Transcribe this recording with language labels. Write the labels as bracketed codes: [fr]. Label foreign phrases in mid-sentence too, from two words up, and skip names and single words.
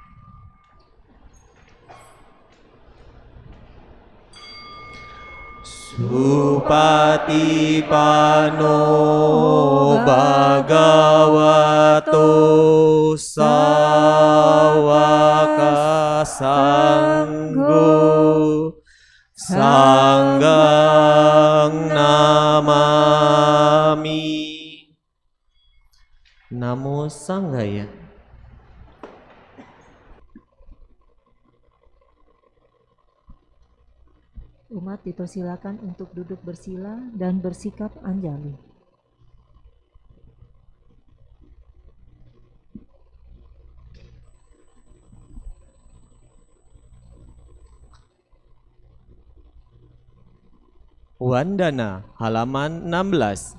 [pi] Supatipano Bhagavato Sawaka Sanggo Sanggang Namami. Namo Sanghaya. [id] Umat dipersilakan untuk duduk bersila dan bersikap anjali. Wandana halaman 16.